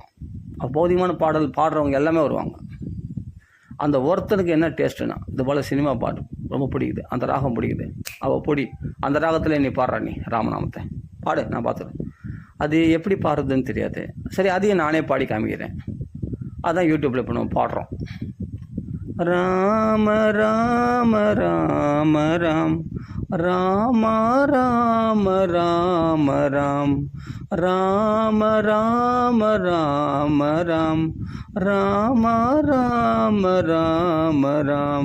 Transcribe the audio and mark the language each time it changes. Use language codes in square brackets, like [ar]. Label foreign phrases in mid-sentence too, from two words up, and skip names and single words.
[ta] பௌதிகமான பாடல் பாடுறவங்க எல்லாமே வருவாங்க. அந்த ஒருத்தனுக்கு என்ன டேஸ்ட்டுன்னா, இது போல் சினிமா பாட்டு ரொம்ப பிடிக்குது, அந்த ராகம் பிடிக்குது, அந்த ராகத்தில் நீ பாடுற, நீ ராமநாமத்தை பாடு, நான் பார்த்துறேன். அது எப்படி பாடுறதுன்னு தெரியாது. சரி, அதையும் நானே பாடி காமிக்கிறேன். அதான் யூடியூப்பில் இப்போ நம்ம பாடுறோம். ராம ராம ராம ராம் ராம ராம ராம ராம் ராம ராம ராம ராம் ராம ராம ராம ராம்